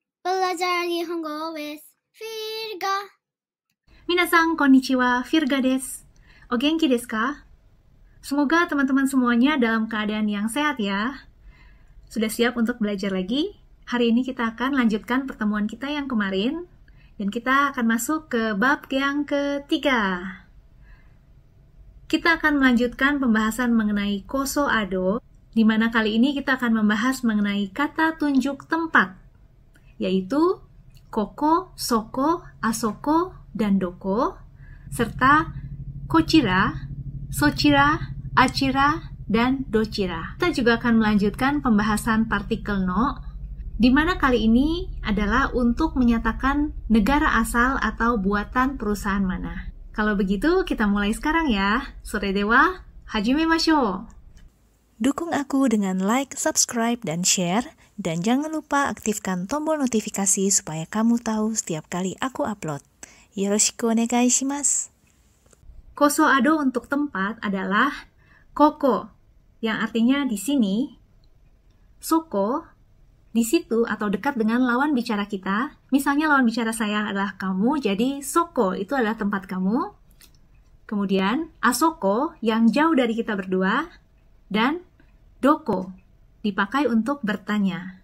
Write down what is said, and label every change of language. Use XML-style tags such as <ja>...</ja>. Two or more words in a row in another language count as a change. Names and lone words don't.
<id>Belajar Nihongo with Virga.</id> <ja>皆さん、こんにちは、Virgaです. お元気ですか?</ja> <id>Semoga teman-teman semuanya dalam keadaan yang sehat ya. Sudah siap untuk belajar lagi? Hari ini kita akan lanjutkan pertemuan kita yang kemarin, dan kita akan masuk ke bab yang ketiga. Kita akan melanjutkan pembahasan mengenai</id> <ja>こそあど,</ja> <id>di mana kali ini kita akan membahas mengenai kata tunjuk tempat, yaitu</id> <ja>ここ、そこ,</ja> <id>asoko, dan doko, serta</id> <ja>こちら、そちら、あちら,</ja> <id>dan dochira. Kita juga akan melanjutkan pembahasan partikel no, di mana kali ini adalah untuk menyatakan negara asal atau buatan perusahaan mana. Kalau begitu, kita mulai sekarang ya.</id> <ja>それでは、始めましょう.</ja> <id>Dukung aku dengan like, subscribe, dan share. Dan jangan lupa aktifkan tombol notifikasi supaya kamu tahu setiap kali aku upload.</id> <ja>よろしくお願いします. こそあど</ja> <id>untuk tempat adalah koko, yang artinya di sini. Soko, di situ atau dekat dengan lawan bicara kita. Misalnya lawan bicara saya adalah kamu, jadi soko itu adalah tempat kamu. Kemudian asoko yang jauh dari kita berdua, dan doko dipakai untuk bertanya.</id>